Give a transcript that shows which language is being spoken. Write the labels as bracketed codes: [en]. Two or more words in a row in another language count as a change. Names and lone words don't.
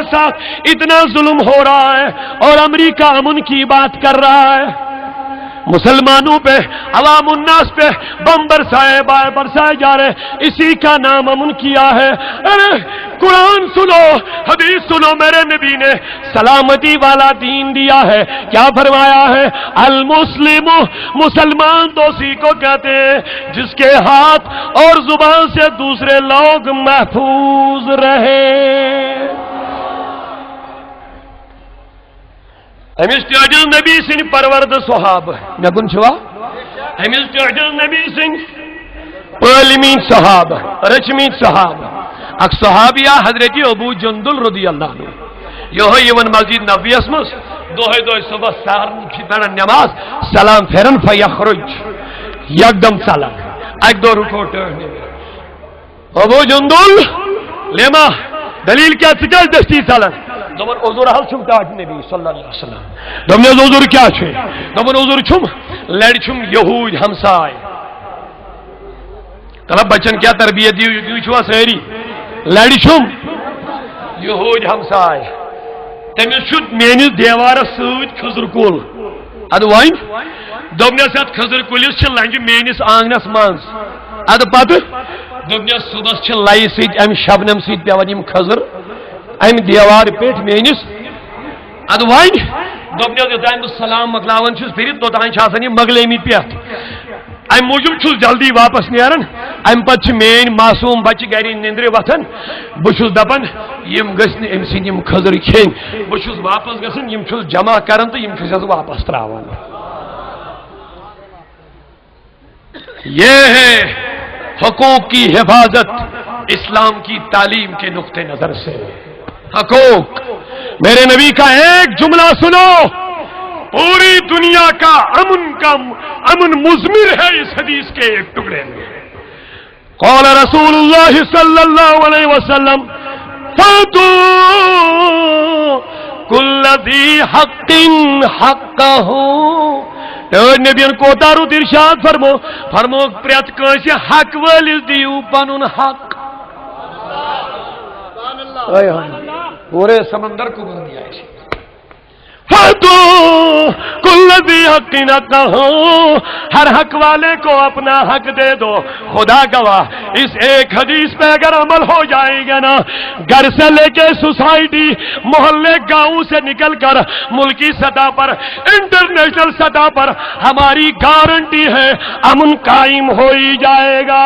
[ur] ساتھ اتنا ظلم ہو رہا ہے اور امریکہ امن کی بات کر رہا ہے مسلمانوں پہ عوام الناس پہ بم برسائے جا رہے اسی کا نام امن کیا ہے ارے قرآن سنو، حدیث سنو، میرے نبی نے سلامتی والا دین دیا ہے. کیا فرمایا ہے؟ المسلم، مسلمان تو اسی کو کہتے ہیں جس کے ہاتھ اور زبان سے دوسرے لوگ محفوظ رہے. [ks] امس تعجل نبی سن پرورد صحابہ نگن چھوا، امس تعجل نبی سن پالمین صحابہ، رچمین صحابہ. اک صحابیہ حضرت ابو جندل [ar] رضی اللہ عنہ [ks] یہ یون مسجد نبویس مز دہے دہے صبح سہر پڑھن نماز، سلام پھرن فیخرج یکدم ژلان، اک دو رکو ٹرن. ابو جندل لیما دلیل کیا ژٕ دستی ژلان؟ دپن حضور حل چھم تاج نبی [ar] صلی اللہ علیہ وسلم. [ks] دپن حضور کیا چھے؟ دپن حضور چھم لڑ چھم یہود ہمسائے. طلب بچن کیا تربیت دی چھوا ساری لڑ چھم یہود ہمسائے. تمس چھ میانس دیوارس ست کھزر کل. اد ون دپنس ات کھزر کلس چھ لنجہ میانس آنگنس مز. اد پتہ دپنس صبح چھ لئی ست ام شبنم ست پیوان یم کھزر ام دیوار پیٹ میانس. اد ون دپنس یوتان بہ سلام مکلاون چھس پھرت توتان چھ آسان یم مگلیمت پیت. ام موجود چھس جلدی واپس نیران. ام پتہ چھ مین معصوم بچہ گھر نندر وتھان. بہ چھس دپان یم گژھن ام سند یم کھزر کھین. بہ چھس واپس گژھان یم چھس جمع کران تو یم چھس واپس تراوان. [ur] یہ ہے حقوق کی حفاظت اسلام کی تعلیم کے نقطہ نظر سے. حقوق میرے نبی کا ایک جملہ سنو، پوری دنیا کا امن مضمر ہے اس حدیث کے ایک ٹکڑے میں. [ar] قال رسول اللہ صلی اللہ علیہ وسلم فَاتُوا كُلَّ ذِي حَقٍّ حَقَّهُ. [ks] نبیان کوتا رُت ارشاد فرمو پریت کانسی حق والس دیو پنن حق. [ur] پورے سمندر کو بن دیا ہے. [ar] کل ذی حق حقہ، [ur] ہر حق والے کو اپنا حق دے دو. خدا گواہ اس ایک حدیث پہ اگر عمل ہو جائے گا نا، گھر سے لے کے سوسائٹی، محلے، گاؤں سے نکل کر ملکی سطح پر، انٹرنیشنل سطح پر ہماری گارنٹی ہے امن قائم ہو ہی جائے گا.